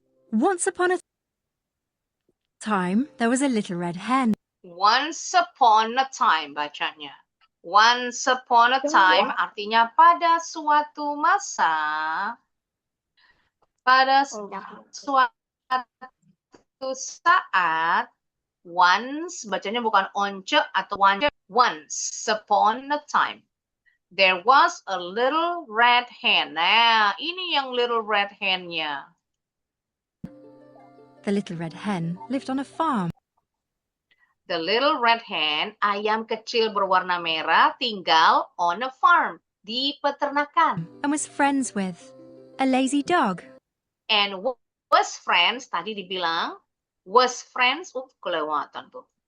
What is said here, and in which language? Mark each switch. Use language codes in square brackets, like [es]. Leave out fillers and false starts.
[en] Once upon a time, there was a little red hen. Once upon a time bacanya. Once upon a time [id] artinya pada suatu masa. Pada suatu saat. Once bacanya bukan once atau once, [en] Once upon a time, there was a little red hen. [id] Nah, ini yang little red hen-nya. [en] The little red hen lived on a farm [id] The little red hen, ayam kecil berwarna merah, tinggal [en] on a farm, [id] di peternakan. [en] and was friends with a lazy dog. And was friends, [id] tadi dibilang, [en] was friends, [id] kelewatan tuh.